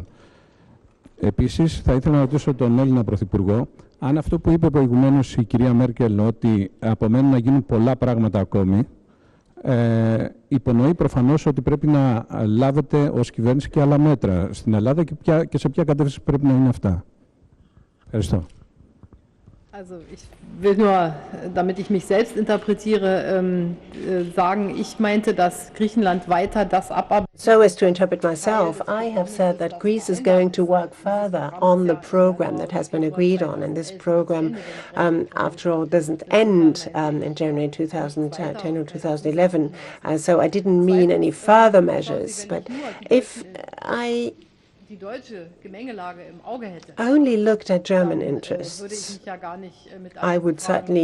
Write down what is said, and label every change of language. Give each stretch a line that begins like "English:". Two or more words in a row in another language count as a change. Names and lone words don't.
Greek: Επίσης, θα ήθελα να ρωτήσω τον Έλληνα Πρωθυπουργό, αν αυτό που είπε προηγουμένως η κυρία Μέρκελ, ότι απομένουν να γίνουν πολλά πράγματα ακόμη, υπονοεί προφανώς ότι πρέπει να λάβετε ως κυβέρνηση και άλλα μέτρα στην Ελλάδα και σε ποια κατεύθυνση πρέπει να είναι αυτά. Ευχαριστώ.
German: Also ich will nur, damit ich mich selbst interpretiere, sagen, ich meinte, dass Griechenland weiter das abarbeitet.
English: So as to interpret myself, I have said that Greece is going to work further on the program that has been agreed on, and this program, after all, doesn't end in January 2010 or 2011. So I didn't mean any further measures, but if I only looked at German interests, I would certainly